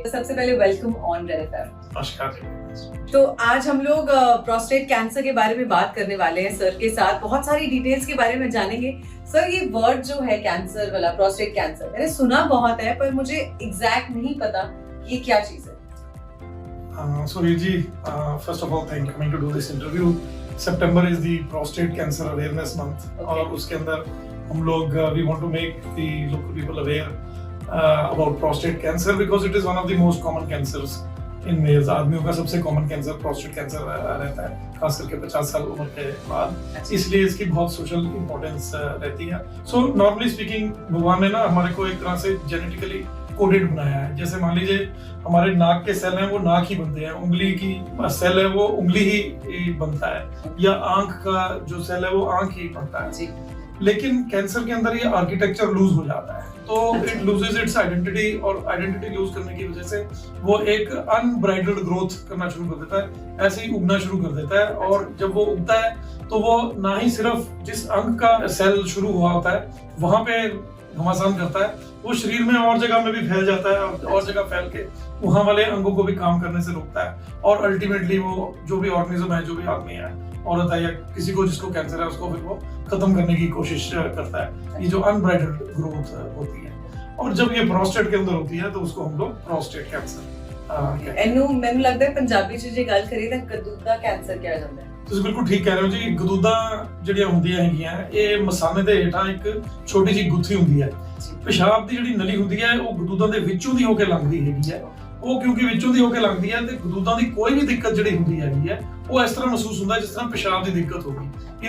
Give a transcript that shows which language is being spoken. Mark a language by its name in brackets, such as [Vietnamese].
[Hindi] तो सबसे पहले वेलकम ऑन रेड एफएम। नमस्कार। तो आज हम लोग प्रोस्टेट कैंसर के बारे में बात करने वाले हैं सर के साथ, बहुत सारी डिटेल्स के बारे में जानेंगे। सर ये वर्ड जो है कैंसर वाला, प्रोस्टेट कैंसर, मैंने सुना बहुत है पर मुझे एग्जैक्ट नहीं पता ये क्या चीज है। [English] So Riji, first of all, thank you for coming to do this interview. September is the prostate cancer awareness month, [Hindi] और उसके अंदर हम लोग [English] we want to make the local people aware about prostate cancer because it is one of the most common cancers in males. [Hindi] आदमियों का सबसे common cancer prostate cancer रहता है, खास करके 50 साल उम्र के बाद, इसलिए इसकी बहुत social importance रहती है। [English] So normally speaking, [Hindi] भगवान ने ना हमारे को एक तरह से genetically कोडेड बनाया है। जैसे मान लीजिए हमारे नाक के सेल हैं वो नाक ही बनते हैं, उंगली की सेल है वो उंगली ही बनता है, या आंख का जो सेल है वो आंख ही बनता है। लेकिन कैंसर के अंदर ये आर्किटेक्चर लूज हो जाता है, तो [English] it loses its identity, [Hindi] और आइडेंटिटी लूज करने की वजह से वो एक अनब्राइडल्ड ग्रोथ करना शुरू कर देता है, ऐसे ही उगना शुरू कर देता है। और जब वो उगता है तो वो ना ही सिर्फ जिस अंग का सेल शुरू हुआ होता है वहां पे घमासान करता है, वो शरीर में और जगह में भी फैल जाता है और जगह फैल के वहां वाले अंगों को भी काम करने से रोकता है, और अल्टीमेटली वो जो भी ऑर्गेनिज्म है, जो भी आदमी है, औरत है या किसी को जिसको कैंसर है, उसको फिर वो खत्म करने की कोशिश करता है। ये जो अनब्राइडल्ड ग्रोथ होती है, और जब ये प्रोस्टेट के अंदर होती है तो उसको हम लोग प्रोस्टेट कैंसर [Punjabi] ਮੈਨੂੰ ਲੱਗਦਾ ਹੈ ਪੰਜਾਬੀ ਚ ਜੇ ਗੱਲ ਕਰੀਏ ਤਾਂ ਗਦੂਦਾ ਕੈਂਸਰ ਕਿਹਾ ਜਾਂਦਾ ਹੈ। ਤੁਸੀਂ ਬਿਲਕੁਲ ਠੀਕ ਕਹਿ ਰਹੇ ਹੋ ਜੀ। ਗਦੂਦਾਂ ਜਿਹੜੀਆਂ ਹੁੰਦੀਆਂ ਹੈਗੀਆਂ, ਇਹ ਮਸਾਨੇ ਦੇ ਹੇਠਾਂ ਇੱਕ ਛੋਟੀ ਜਿਹੀ ਗੁੱਥੀ ਹੁੰਦੀ ਹੈ। ਪਿਸ਼ਾਬ ਦੀ ਜਿਹੜੀ ਨਲੀ ਹੁੰਦੀ ਹੈ ਉਹ ਗਦੂਦਾਂ ਦੇ ਵਿੱਚੋਂ ਦੀ ਹੋ ਕੇ ਲੰਘਦੀ ਹੈਗੀ ਹੈ। ਉਹ ਕਿਉਂਕਿ ਵਿੱਚੋਂ ਦੀ ਹੋ ਕੇ ਲੰਘਦੀ ਹੈ ਤੇ ਗਦੂਦਾਂ ਦੀ ਕੋਈ ਵੀ ਦਿੱਕਤ ਜਿਹੜੀ ਹੁੰਦੀ ਹੈਗੀ ਹੈ ਉਹ ਇਸ ਤਰ੍ਹਾਂ ਮਹਿਸੂਸ ਹੁੰਦਾ ਜਿਸ ਤਰ੍ਹਾਂ ਪਿਸ਼ਾਬ ਦੀ ਦਿੱਕਤ ਹੋਵੇ।